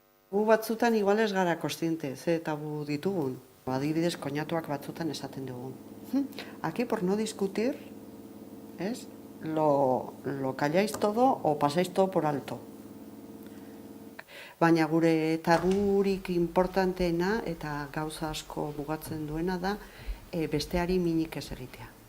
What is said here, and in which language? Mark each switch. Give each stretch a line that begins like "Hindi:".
Basque: Gu batzutan igual ez gara kontziente ze tabu ditugun. Adibidez, koñatuak batzutan esaten dugu.
Spanish: Aquí por no discutir, ¿es? Lo calláis todo o pasáis todo por alto.
Basque: Baina gure taburik importanteena eta gauza asko mugatzen duena da besteari minik ez egitea.